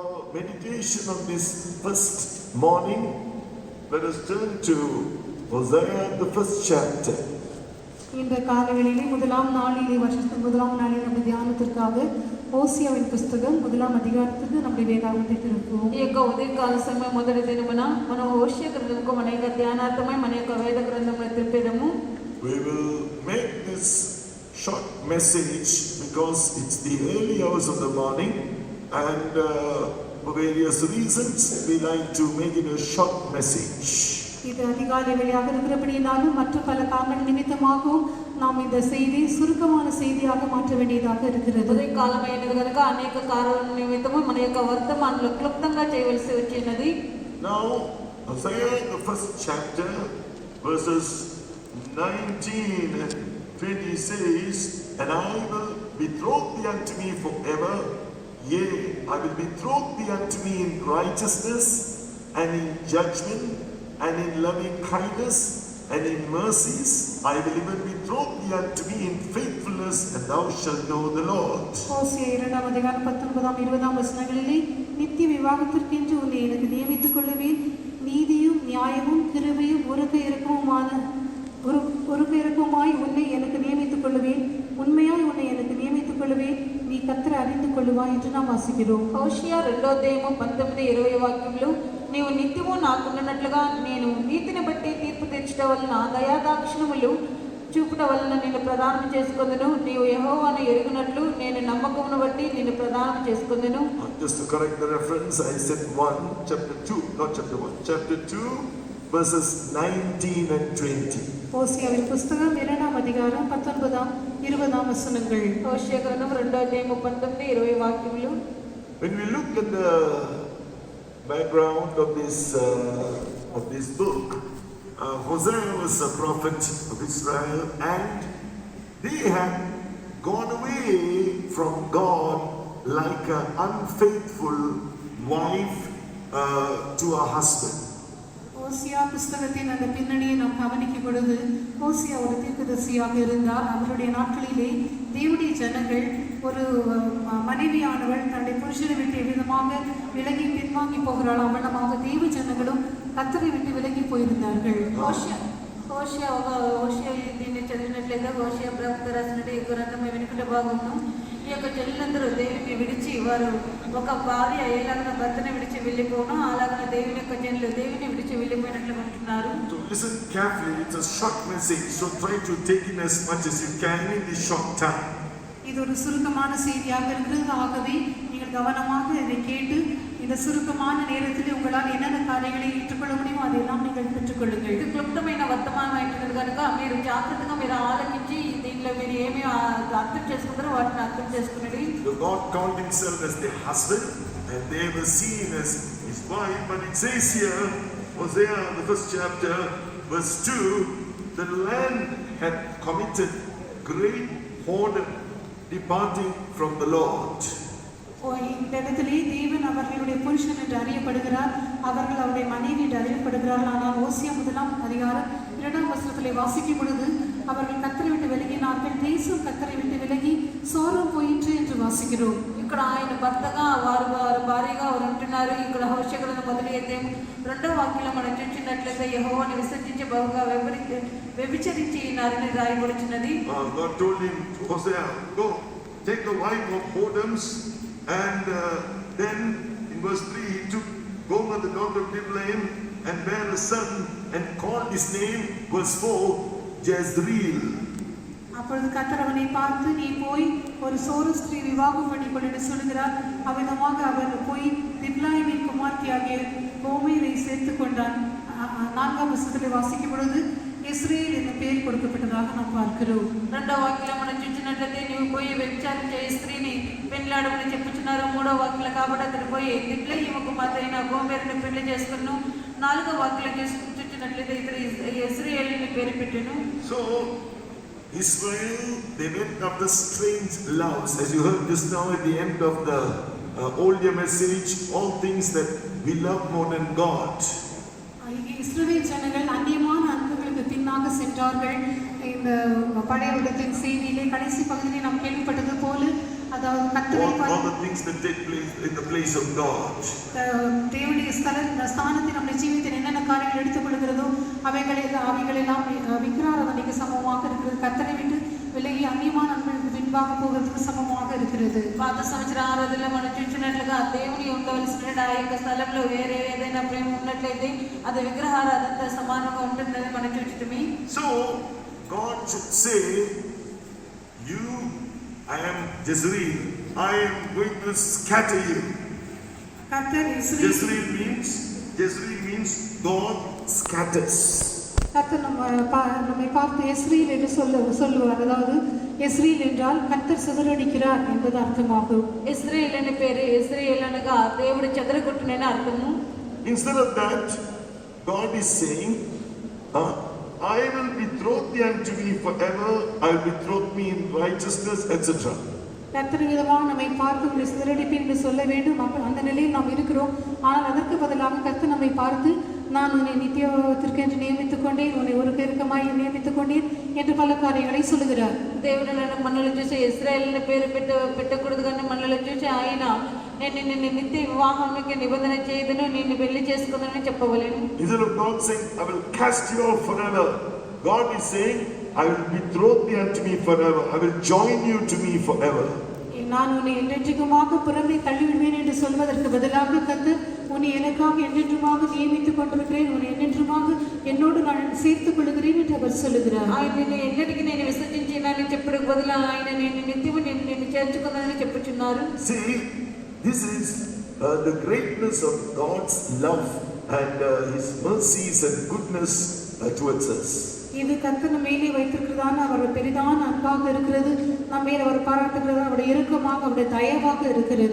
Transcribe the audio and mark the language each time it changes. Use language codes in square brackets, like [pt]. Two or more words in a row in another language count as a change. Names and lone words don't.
[en] meditation on this first morning, let us turn to Hosea, the first chapter. [ta] இந்த காலவெளியிலே முதலாம் நாளிலே வருஷத்தின் முதலாம் நாளில் நம்ம தியானத்திற்காக ஓசியாவின் புஸ்தகம் முதலாம் அதிகாரத்துக்கு நம்முடைய வேதாகமத்தை திருப்புவோம். [te] ఈ యొక్క ఉదయకాల సమయం మొదటి దినమున మనం హోషేయ గ్రంథముకు మన యొక్క ధ్యానార్థమై మన యొక్క వేద గ్రంథమును తిరిపేదము. [en] We will make this short message because it's the early hours of the morning, and for various reasons we like to make it a short message. [ta] இது அதிகாலை வேளையாக இருக்கிறபடியாலும் மற்ற பல காரணங்கள் நிமித்தமாகவும் நாம் இந்த செய்தியை சுருக்கமான செய்தியாக மாற்ற வேண்டியதாக இருக்கிறது. [te] ఉదయకాలమైనది కనుక అనేక కారణాల నిమిత్తము మన యొక్క వర్తమానంలో క్లుప్తంగా చేయవలసి వచ్చినది. [en] Now Hosea, the first chapter, verses 19 and 20 says, and I will betroth thee unto me forever, yea, I will betroth thee unto me in righteousness and in judgment and in loving kindness and in mercies. I will even betroth thee unto me in faithfulness, and thou shalt know the Lord. [ta] ஓசியா 2 அதிகாரம் 19 20 வசனங்களிலே நித்திய விவாகத்திற்கென்று உன்னை எனக்கு நியமித்துக் கொள்ளுவேன், நீதியும் நியாயமும் கிருபையும் உருக்க இறக்கமாய் உன்னை எனக்கு நியமித்துக் கொள்ளுவேன், உண்மையாய் உன்னை எனக்கு நியமித்துக் கொள்ளுவேன், நீ கர்த்தரை அறிந்து கொள்ளுவாய் என்று நாம் வாசிக்கிறோம். [te] హోషేయ 2:19-20 వాక్యములు, నీవు నిత్యము నాకుండినట్లుగా నేను నీతిని బట్టి తీర్పు తీర్చడం వలన దయాదాక్షిణములు చూపుట వలన నేను ప్రదానం చేసుకొందును, నీవు యెహోవాను ఎరుగునట్లు నేను నమ్మకమును బట్టి నిన్ను ప్రదానం చేసుకొందును. [en] Just to correct the reference, I said 1, chapter 2, not chapter 1, chapter 2, verses 19 and 20. [ta] ஓசியாவின் புஸ்தகம் 2 அதிகாரம் 19-20 வசனங்கள். [te] హోషేయ గ్రంథం 2:19-20 వాక్యములు. [en] When we look at the background of this book, Hosea was a prophet of Israel, and they had gone away from God like an unfaithful wife to her husband. [ta] ஓசியா புஸ்தகத்தின் அந்த பின்னணியை நாம் கவனிக்கும் பொழுது ஓசியா ஒரு தீர்க்கதரிசியாக இருந்தார். அவருடைய நாட்களிலே தேவனுடைய ஜனங்கள் ஒரு மனைவியானவள் தன்னுடைய புருஷனை விட்டு விதமாக விலகி பின்வாங்கி போகிறாள். அவனமாக தேவ ஜனங்களும் கர்த்தரை விட்டு விலகி போயிருந்தார்கள். [te] హోషేయ దీన్ని చదివినట్లయితే హోషేయ ప్రవక్త రాసినట్టు ఈ గ్రంథం వెనుకట భాగంలో ఈ యొక్క చెల్లెలందరూ దేవుని విడిచి వారు ఒక భార్య ఎలాగ భర్తని విడిచి వెళ్ళిపోవడం అలాగనే దేవుని యొక్క జనులు దేవుని విడిచి వెళ్ళిపోయినట్లు ఉంటున్నారు. [en] So listen carefully, it's a short message, so try to take in as much as you can in this short time. [ta] இது ஒரு சுருக்கமான செய்தியாக இருக்கிறது. ஆகவே நீங்கள் கவனமாக இதை கேட்டு இந்த சுருக்கமான நேரத்தில் உங்களால் என்னென்ன காரியங்களை ஏற்றுக்கொள்ள முடியுமோ அதையெல்லாம் நீங்கள் பெற்றுக்கொள்ளுங்கள். [te] ఇది క్లుప్తమైన వర్తమానం అయినది కనుక మీరు జాగ్రత్తగా మీరు ఆలకించి దీనిలో మీరు ఏమి అర్థం చేసుకుంటారో వాటిని అర్థం చేసుకునేది. [en] God called himself as the husband, and they were seen as his wife, but it says here, Hosea, the first chapter, verse 2, the land had committed great whoredom, departing from the Lord. [ta] இந்த இடத்திலே தேவன் அவர்களுடைய புருஷன் என்று அறியப்படுகிறார், அவர்கள் அவருடைய மனைவி என்று அறியப்படுகிறார்கள். ஆனால் ஓசியா 1 அதிகாரம் 2 வசனத்திலே வாசிக்கும் பொழுது அவர்கள் கர்த்தரை விட்டு விலகினார்கள், தேசம் கர்த்தரை விட்டு விலகி சோரம் போயிற்று என்று வாசிக்கிறோம். [te] ఇక్కడ ఆయన భర్తగా వారు భార్యగా వారు ఉంటున్నారు. ఇక్కడ హోషేయ గ్రంథం 1 అధ్యాయం 2వ వాక్యంలో మనం చూసినట్లయితే యెహోవాను విసర్జించి బహుగా వ్యభిచరించి ఉన్నారని రాయబడుచున్నది. [en] God told him, Hosea, go take the wife of whoredoms, and then in verse 3 he took Gomer the daughter of Diblaim and bare a son and called his name, verse 4, Jezreel. [ta] அப்பொழுது கர்த்தர் அவனை பார்த்து, நீ போய் ஒரு சோர ஸ்திரீ விவாகம் பண்ணிக்கொள் என்று சொல்கிறார். அவ்விதமாக அவர் போய் திப்லாயிமின் குமார்த்தியாகிய கோமேரை சேர்த்து கொண்டான். 4ஆம் வசனத்தில் வாசிக்கும் பொழுது இஸ்ரேல் என்ற பெயர் கொடுக்கப்பட்டதாக நாம் பார்க்கிறோம். [te] 2వ వాక్యంలో మనం చూసినట్లయితే నీవు పోయి వ్యభిచారం చేయ స్త్రీని పెళ్లాడమని చెప్పుచున్నారు. 3వ వాక్యంలో కాబట్టి అతడు పోయి దిబ్లాయిము కుమార్తె అయిన గోమెరుని పెళ్లి చేసుకును. 4వ వాక్యంలో చూసినట్లయితే ఇతడు ఇశ్రాయేలుని పేరు పెట్టెను. [en] So Israel, they went after strange loves, as you heard just now at the end of the older message, all things that we love more than God. [ta] இஸ்ரவேல் ஜனங்கள் அந்நியமான அன்புகளுக்கு பின்னாக சென்றார்கள். இந்த பழைய உலகத்தின் செய்தியிலே கடைசி பகுதியிலே நாம் கேள்விப்பட்டது போல அதாவது கர்த்தரை [en] all the things that take place in the place of God. [ta] தேவனுடைய ஸ்தானத்தில் நம்முடைய ஜீவிதத்தில் என்னென்ன காரியங்கள் எடுத்துக்கொள்கிறதோ அவைகளெல்லாம் விக்கிராராதனைக்கு சமமாக இருக்கிறது. கர்த்தரை விட்டு விலகி அன்னியமான அன்புகளுக்கு பின்பாக போகிறதுக்கு సమానமாக இருக்கிறது. [te] పాత సంవత్సర ఆరాధనలో మనం చూసినట్లుగా దేవుని ఉండవలసిన ఆ యొక్క స్థలంలో వేరే ఏదైనా ప్రేమ ఉన్నట్లయితే అది విగ్రహారాధనతో సమానంగా ఉంటుందని మనం చూచితిమి. [en] So God should say, you, I am Jezreel, I am going to scatter you. Jezreel means God scatters. [ta] கர்த்தர் நம்மை பார்த்து எஸ்ரீல் என்று சொல்லுவார். அதாவது எஸ்ரீல் என்றால் கர்த்தர் சிதறடிக்கிறார் என்பது அர்த்தமாகும். [te] இஸ்ரேல் అనే పేరు ఇశ్రాయేల్ అనగా దేవుడు చెదరగొట్టునని అర్థము. [en] Instead of that, God is saying, I will betroth thee unto me forever, I will betroth me in righteousness, etc. [ta] கர்த்தர் விதமாக நம்மை பார்த்து உங்களை சிதறடிப்பேன் என்று சொல்ல வேண்டும். அந்த நிலையில் நாம் இருக்கிறோம். ஆனால் அதற்கு பதிலாக கர்த்தர் நம்மை பார்த்து, நான் உன்னை நித்தியத்திற்கு என்று நியமித்துக் கொண்டேன், உன்னை ஒரு பெருக்கமாய் நியமித்துக் கொண்டேன் என்று பல காரியங்களை சொல்லுகிறார். [te] దేవుడు నన్ను మనల్ని చూసి ఇశ్రాయేల్ అనే పేరు పెట్టకూడదు కానీ మనల్ని చూసి ఆయన నేను నిన్ను నిత్య వివాహానికి నిబంధన చేయదును, నిన్ను పెళ్లి చేసుకుందని చెప్పవలేను. [en] Instead of God saying, I will cast you off forever, God is saying, I will betroth thee unto me forever, I will join you to me forever. [ta] நான் உன்னை என்றென்றுமாக புறம்பே தள்ளிவிடுவேன் என்று சொல்வதற்கு பதிலாக கர்த்தர் உன்னை எனக்காக என்றென்றுமாக நியமித்துக் கொண்டிருக்கிறேன், உன்னை என்றென்றுமாக என்னோடு நான் சேர்த்துக் கொள்கிறேன் என்று அவர் சொல்லுகிறார். [te] ఆయన నిన్ను ఎన్నటికీ నేను విసర్జించినని చెప్పడానికి బదులు ఆయన నేను నిత్యము నిన్ను చేర్చుకుందని చెప్పుచున్నారు. [en] See, this is the greatness of God's love and His mercies and goodness towards us. [ta] இது கர்த்தர் மேலே வைத்திருக்கிறதான அவருடைய பெரிதான அன்பாக இருக்கிறது. நம்ம மேல் அவர் பாராட்டுகிறது அவருடைய இரக்கமாக அவருடைய தயவாக இருக்கிறது.